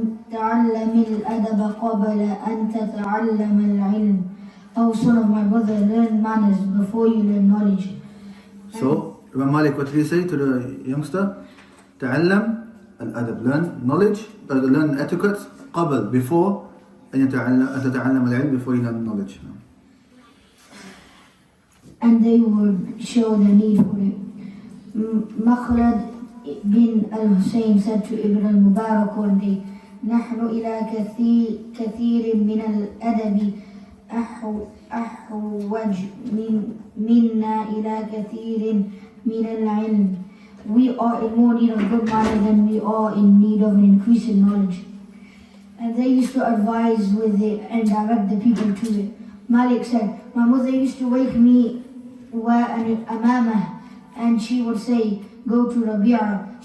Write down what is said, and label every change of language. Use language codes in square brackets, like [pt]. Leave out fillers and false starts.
[ar] تعلم الأدب قبل أن تتعلم العلم. [en] Oh, son of my brother, learn manners before you learn knowledge. So, Imam Malik, what did he say to the youngster? [ar] تعلم الأدب, [en] learn knowledge, learn etiquette [ar] قبل, [en] before [ar] أن تتعلم العلم, [en] before you learn knowledge. And they would show the need for it. Makhlad bin al-Husayn said to Ibn al-Mubarak one day, [ar] نحن إلى كثير من الأدب أحوج منا إلى كثير من العلم. [en] We are in more need of good manners than we are in need of an increase in knowledge. And they used to advise with it and direct the people to it. Malik said, my mother used to wake me an amamah, and she would say, go to Rabi'a.